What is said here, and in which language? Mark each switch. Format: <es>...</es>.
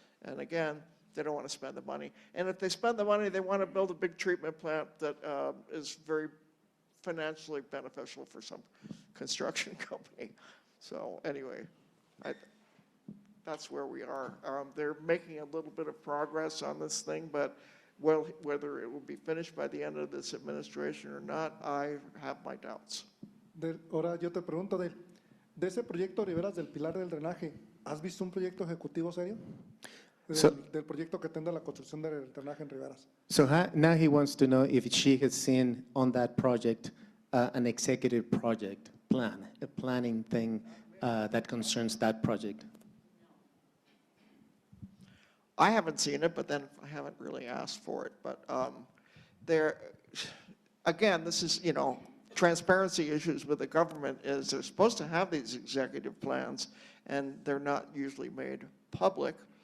<en>And again, they don't want to spend the money. And if they spend the money, they want to build a big treatment plant that is very financially beneficial for some construction company. So anyway, that's where we are. They're making a little bit of progress on this thing, but whether it will be finished by the end of this administration or not, I have my doubts.</en> <es>Ahora yo te pregunto, de ese proyecto Riberas del Pilar del Drenaje, ¿has visto un proyecto ejecutivo serio? Del proyecto que tendrá la construcción del drenaje en Riberas.</es> <en>So now he wants to know if she has seen on that project an executive project plan, a planning thing that concerns that project. I haven't seen it, but then I haven't really asked for it. But there, again, this is, you know, transparency issues with the government is they're supposed to have these executive plans, and they're not usually made public.</en>